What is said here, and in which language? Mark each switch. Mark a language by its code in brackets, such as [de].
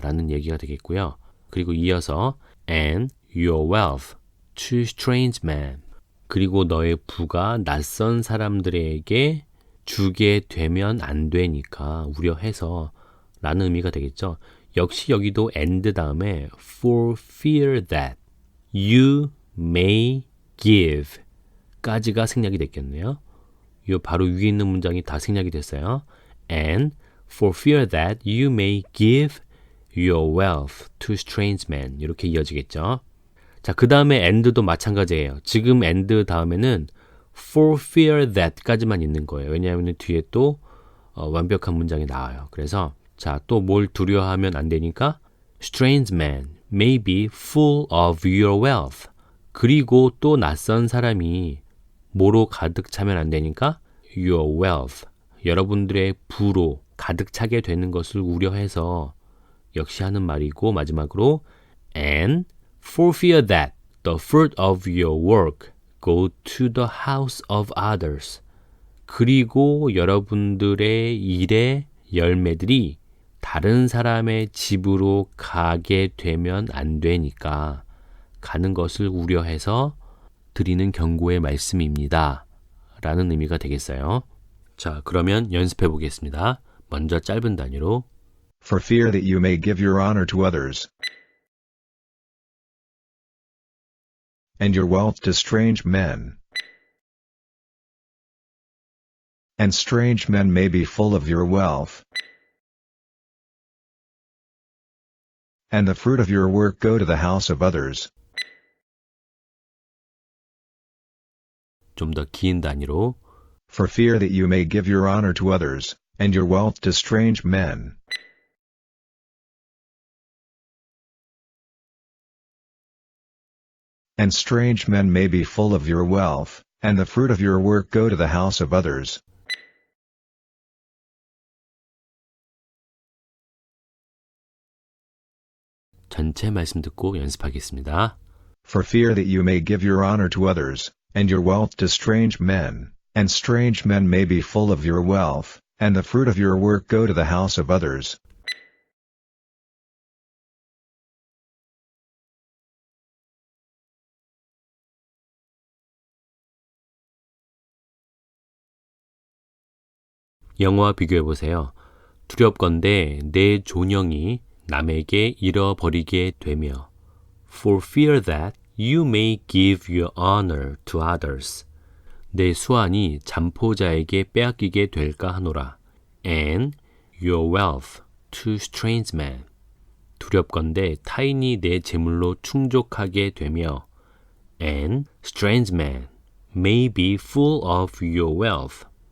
[ko] 라는 얘기가 되겠고요. 그리고 이어서 [en] and your wealth to strange men. [ko] 그리고 너의 부가 낯선 사람들에게 주게 되면 안 되니까 우려해서 라는 의미가 되겠죠. 역시 여기도 and 다음에 [en] for fear that you may give [ko] 까지가 생략이 됐겠네요. 이 바로 위에 있는 문장이 다 생략이 됐어요. [en] And for fear that you may give your wealth to strange men [ko] 이렇게 이어지겠죠. 자, 그 다음에 and도 마찬가지예요. 지금 and 다음에는 for fear that 까지만 있는 거예요. 왜냐하면 뒤에 또 완벽한 문장이 나와요. 그래서 자, 또 뭘 두려워하면 안 되니까 [en] strange man may be full of your wealth. [ko] 그리고 또 낯선 사람이 뭐로 가득 차면 안 되니까 [en] your wealth. [ko] 여러분들의 부로 가득 차게 되는 것을 우려해서 역시 하는 말이고 마지막으로 [en] and for fear that the fruit of your work go to the house of others. [ko] 그리고 여러분들의 일의 열매들이 다른 사람의 집으로 가게 되면 안 되니까 가는 것을 우려해서 드리는 경고의 말씀입니다. 라는 의미가 되겠어요. 자, 그러면 연습해 보겠습니다. 먼저 짧은 단위로 [en] For fear that you may give your honor to others, and your wealth to strange men. And strange men may be full of your wealth, and the fruit of your work go to the house of others. [ko] 좀 더 긴 단위로 [en] For fear that you may give your honor to others, and your wealth to strange men. And strange men may be full of your wealth, and the fruit of your work go to the house of others. [ko] 전체 말씀 듣고 연습하겠습니다. [en] For fear that you may give your honor to others, and your wealth to strange men, and strange men may be full of your wealth, and the fruit of your work go to the house of others. [ko] 영어와 비교해 보세요. 두렵건대 내 존영이 남에게 잃어버리게 되며 [en] For fear that you may give your honor to others. [ko] 내 수완이 잠포자에게 빼앗기게 될까 하노라. [en] And your wealth to strange men. [ko] 두렵건대 타인이 내 재물로 충족하게 되며 [en] And strange men may be full of your wealth.